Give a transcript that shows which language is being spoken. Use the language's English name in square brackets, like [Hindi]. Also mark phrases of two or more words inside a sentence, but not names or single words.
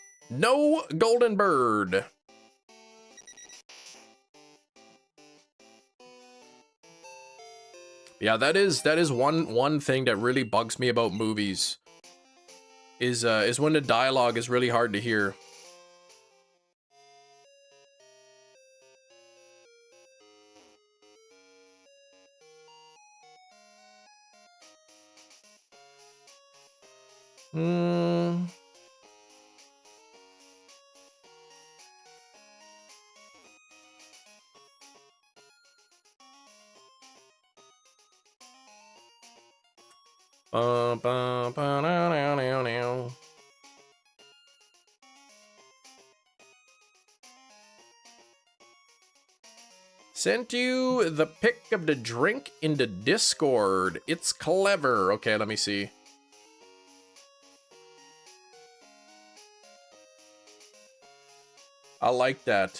[English] No golden bird. Yeah, that is one thing that really bugs me about movies. Is when the dialogue is really hard to hear. Hmm. Ba-ba-ba-na-na-na-na. Sent you the pic of the drink in the Discord. It's clever. Okay, let me see. I like that.